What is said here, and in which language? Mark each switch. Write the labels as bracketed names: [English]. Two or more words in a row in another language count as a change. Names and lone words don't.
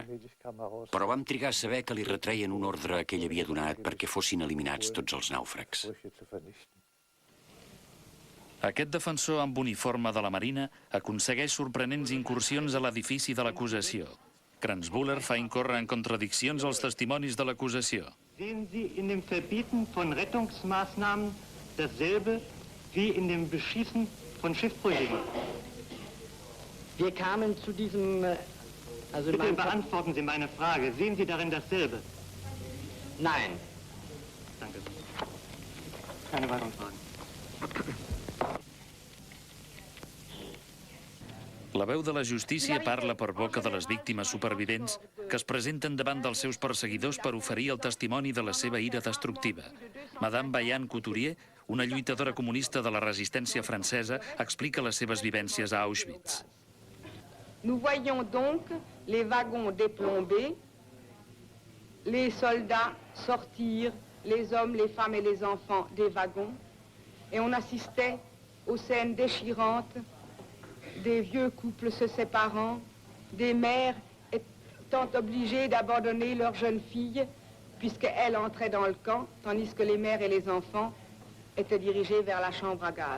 [Catalan] Però vam trigar a saber que li retreien un ordre que ell havia donat perquè fossin eliminats tots els nàufrags. Aquest defensor amb uniforme de la Marina aconsegueix sorprenents incursions a l'edifici de l'acusació. Kranzbuller fa incórrer en contradiccions als testimonis de l'acusació. [German] Sehen Sie in dem Verbieten von Rettungsmaßnahmen dasselbe wie in dem Beschießen von Schiffbrüchigen? Wir kamen zu diesem... Bitte beantworten Sie meine Frage. Sehen Sie darin dasselbe? Nein. Danke. Keine weiteren Fragen. [Catalan] La veu de la justícia parla per boca de les víctimes supervivents que es presenten davant dels seus perseguidors per oferir el testimoni de la seva ira destructiva. Madame Bayan Couturier, una lluitadora comunista de la resistència francesa, explica les seves vivències a Auschwitz. [French] Nous voyions donc les wagons déplombés, les soldats sortir, les hommes, les femmes et les enfants des wagons, et on assistait aux scènes déchirantes des vieux couples se séparant, des mères étant obligées d'abandonner leurs jeunes filles puisqu'elles entraient dans le camp, tandis que les mères et les enfants étaient dirigés vers la chambre à gaz.